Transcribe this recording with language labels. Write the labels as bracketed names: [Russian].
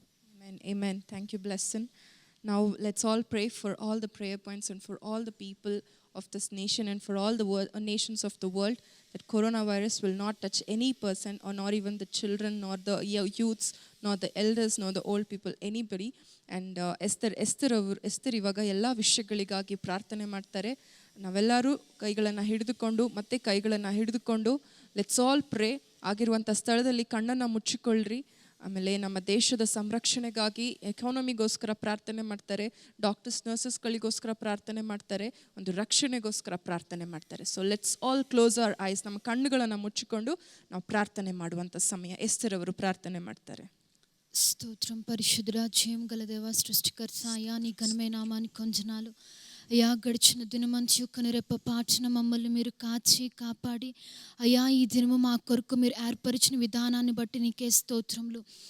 [English] Amen. Amen. Thank you, Blessing. Now let's all pray for all the prayer points and for all the people of this nation and for all the nations of the world, that coronavirus will not touch any person, or not even the children, nor the youths, nor the elders, nor the old people, anybody. [Kannada] And Esther ಇವಾಗ ಎಲ್ಲ ವಿಷಯಗಳಿಗಾಗಿ ಪ್ರಾರ್ಥನೆ ಮಾಡ್ತಾರೆ. ನಾವೆಲ್ಲರೂ ಕೈಗಳನ್ನು ಹಿಡಿದುಕೊಂಡು [English] Let's all pray. [Kannada] ಆಗಿರುವಂಥ ಸ್ಥಳದಲ್ಲಿ ಕಣ್ಣನ್ನು ಮುಚ್ಚಿಕೊಳ್ಳ್ರಿ. ಆಮೇಲೆ ನಮ್ಮ ದೇಶದ ಸಂರಕ್ಷಣೆಗಾಗಿ ಎಕಾನಮಿಗೋಸ್ಕರ ಪ್ರಾರ್ಥನೆ ಮಾಡ್ತಾರೆ, ಡಾಕ್ಟರ್ಸ್ ನರ್ಸಸ್ಗಳಿಗೋಸ್ಕರ ಪ್ರಾರ್ಥನೆ ಮಾಡ್ತಾರೆ, ಒಂದು ರಕ್ಷಣೆಗೋಸ್ಕರ ಪ್ರಾರ್ಥನೆ ಮಾಡ್ತಾರೆ. [English] So let's all close our eyes. [Kannada] ನಮ್ಮ ಕಣ್ಣುಗಳನ್ನು ಮುಚ್ಚಿಕೊಂಡು ನಾವು ಪ್ರಾರ್ಥನೆ ಮಾಡುವಂಥ ಸಮಯ. ಎಸ್ತರ್ ಅವರು ప్రార్థನೆ ಮಾಡ್ತಾರೆ. [Telugu] స్తోత్రం పరిశుద్ధుడా, జయం గల దేవా, సృష్టికర్త అయ్యా, నీ ఘనమైన నామానికి కొంజనాలు అయ్యా. గడిచిన దినమంచి కనురెప్ప పాచిన మమ్మల్ని మీరు కాచి కాపాడి అయ్యా, ఈ దినము మా కొరకు మీరు ఏర్పరిచిన విధానాన్ని బట్టి నీకే స్తోత్రములు.